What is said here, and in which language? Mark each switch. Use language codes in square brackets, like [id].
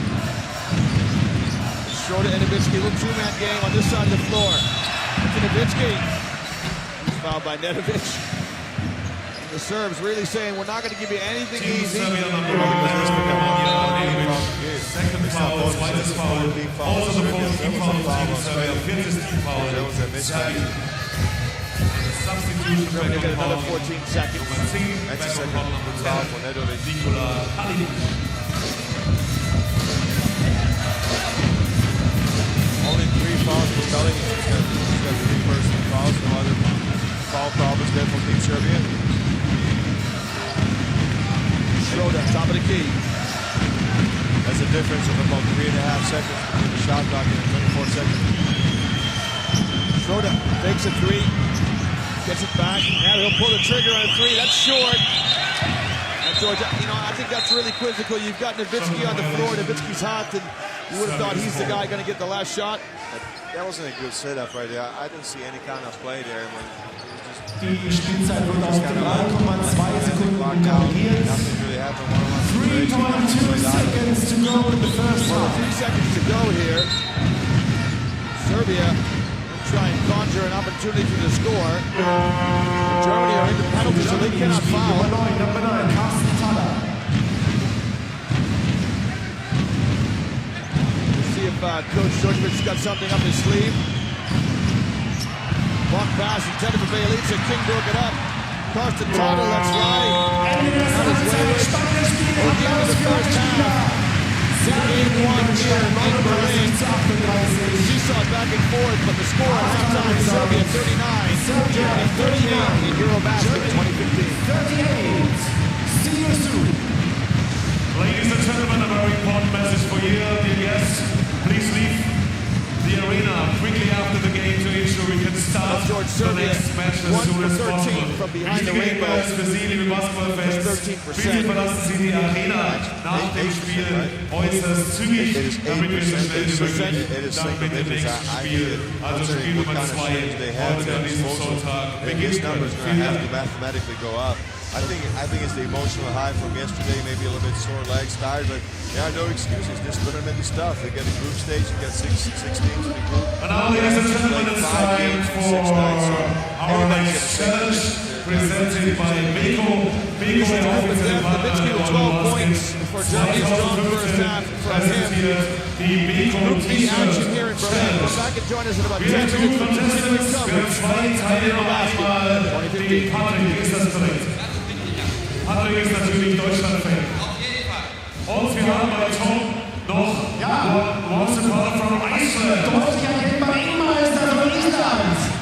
[en] Schroeder and Nowitzki, little two-man game on this side of the floor. To Nowitzki. He's fouled by Nedovic. The Serbs really saying, we're not going to give you anything easy. Second foul, zweites Foul. Also the fourth team foul of Team Serbia, viertes Team foul. Serbia. Substitution for They get another 14 seconds. That's a second foul for Nedovic. Only 3 fouls for Scully. He's got 3 personal fouls. No other foul problems there for Team Serbia. Schroeder, top of the key. That's a difference of about 3.5 seconds between the shot clock and 24 seconds. Schroeder takes a 3. Gets it back. Now he'll pull the trigger on a 3. That's short. And Georgia, I think that's really quizzical. You've got Nowitzki on the floor. Nowitzki's hot, and you would have thought he's the guy going to get the last shot. That wasn't a good setup right there. I didn't see any kind of play there. [de] Die Spielzeit wird auf 3,2 Sekunden korrigiert. [en] 3.2 seconds to go in the first half. 3 seconds to go here. Serbia will try and conjure an opportunity to score. Germany are in the penalty, so they cannot foul. Number 9, Carsten Thaler. We'll see if Coach Djordjevic's got something up his sleeve. Block pass intended for Bjelica. King broke it up. Carsten Thaler lets fly. That is wayward. We're down to the first half. Game 1 here in Berlin. Seesaw back and forth, but the score at halftime, Serbia 39, Germany 38 in EuroBasket 2015. 38. See you soon. Ladies and gentlemen, a very important message for you, dear guests. Please leave the arena quickly after the game to ensure we can start the next match as soon as possible. [de] Wichtige Hinweis für Sie, liebe Basketballfans. Bitte verlassen Sie die Arena nach dem Spiel äußerst zügig, damit wir so schnell wie möglich dann mit dem nächsten Spiel, also Spiel Nummer 2, heute an diesem Sonntag beginnen können. Vielen Dank. [en] I think it's the emotional high from yesterday, maybe a little bit sore legs, tired, but there are no excuses. This tournament is tough. They get a group stage, you got six teams in the group. And now, ladies and gentlemen, it's time for our next challenge, presented by Beko. Beko and Nowitzki with 12 points for Germany's strong first half from him. Group B action here in Berlin. We're back and join us in about 10 minutes for continuing coverage of EuroBasket 2015. [de] Patrick ist natürlich Deutschland-Fan. Und wir haben bei Tom noch one supporter from Iceland. Deutlicher Gelber Innenmeister von Island.